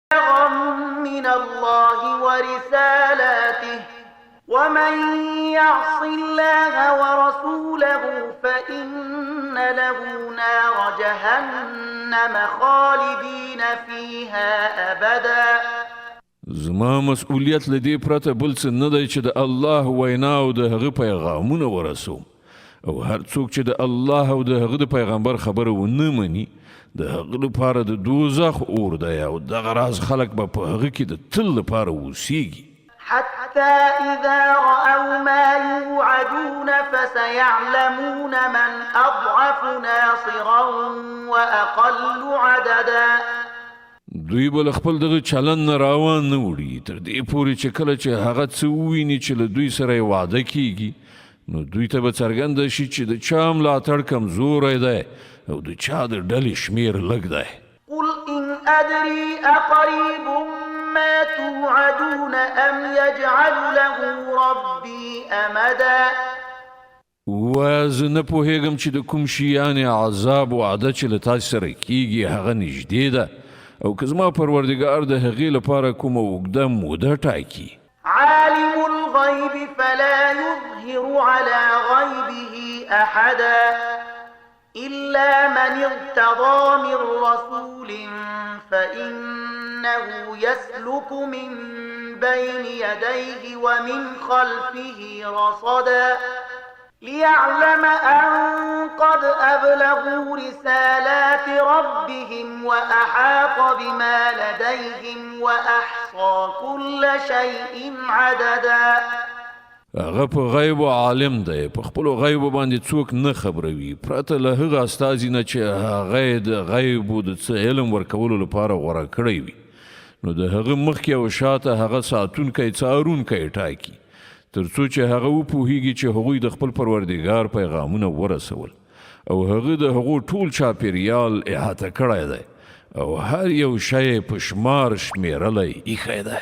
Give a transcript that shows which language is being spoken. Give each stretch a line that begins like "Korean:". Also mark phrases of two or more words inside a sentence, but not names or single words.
Arabic: من الله ورسالاته ومن يعص الله ورسوله فإن له نار جهنم خالدين فيها أبدا.
Pashto: زما مسؤلیت لدی پرته بل څه نه دی چې د الله وینا او د هغه پیغامونه ورسوم او هر څوک چې د الله او د هغه د پیغمبر خبره ونه مني د هغه لپاره د دوزخ اور دی او دغه راز خلک به په هغه کې د تل لپاره اوسیږي.
Arabic: حتى إذا رأوا ما يوعدون فسيعلمون من أضعف ناصرا وأقل عددا.
Pashto: دوی بل خپل دغه چلن نه راوان نه وړي تر دې پورې چې کله چې هغه څه وویني چې له دوی سره وعده کیږي نو دوی ته به څرګنده شي چې د چا ملاتړ کمزوری دی او د چا د ډلې شمیر لږ دی.
Arabic: قل إن أدري أقريب ما توعدون أم يجعل له ربي أمدا.
Pashto: وایه زه نه پوهېږم چې د کوم شي یعنې عذاب وعده چې له تاسې سره کیږي هغه نږدې ده او که زما پروردګار د هغې لپاره کومه اوږده موده ټاکي.
Arabic: عالم الغيب فلا يظهر على غيبه أحدا إلا من ارتضى من رسول فإنه يسلك من بين يديه ومن خلفه رصدا ليعلم أن قد أبلغوا رسالات ربهم وأحاط بما لديهم وأحصى كل شيء عددا.
Pashto: هغه په غیب عالم دی په خپلو غیبو باندې څوک نه خبروي پرته له هغه استازي نه چې هغه د غیبو د څه علم ورکولو لپاره غوره کړی وي نو د هغه مخکې او شاته هغه ساتونکی څارونکی ټاکي تر څو چې هغه وپوهیږي چې هغوی د خپل پروردګار پیغامونه ورسول او هغه د هغو ټول چاپیریال احاطه کړی دی او هر یو شی په شمار شمیرلی ایښی دی.